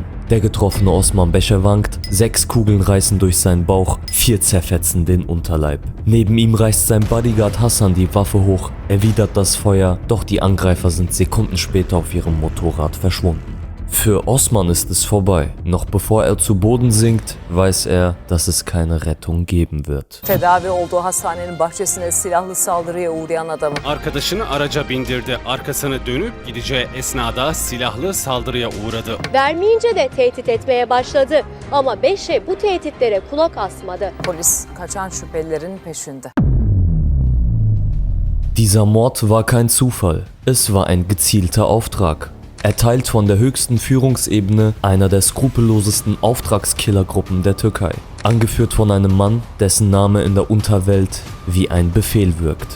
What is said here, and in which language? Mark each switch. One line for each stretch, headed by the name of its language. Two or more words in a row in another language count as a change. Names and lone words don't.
German: Der getroffene Osman Beşe wankt, 6 Kugeln reißen durch seinen Bauch, 4 zerfetzen den Unterleib. Neben ihm reißt sein Bodyguard Hassan die Waffe hoch, erwidert das Feuer, doch die Angreifer sind Sekunden später auf ihrem Motorrad verschwunden. Für Osman ist es vorbei. Noch bevor er zu Boden sinkt, weiß er, dass es keine Rettung geben wird.
Turkish: Tedavi olduğu hastanenin bahçesine silahlı saldırıya uğrayan adamı. Arkadaşını araca bindirdi. Arkasını dönüp gideceği esnada silahlı saldırıya uğradı. Vermeyince de tehdit etmeye başladı. Ama Beşe bu tehditlere kulak asmadı. Polis kaçan şüphelilerin peşinde.
German: Dieser Mord war kein Zufall. Es war ein gezielter Auftrag. Erteilt von der höchsten Führungsebene einer der skrupellosesten Auftragskillergruppen der Türkei. Angeführt von einem Mann, dessen Name in der Unterwelt wie ein Befehl wirkt.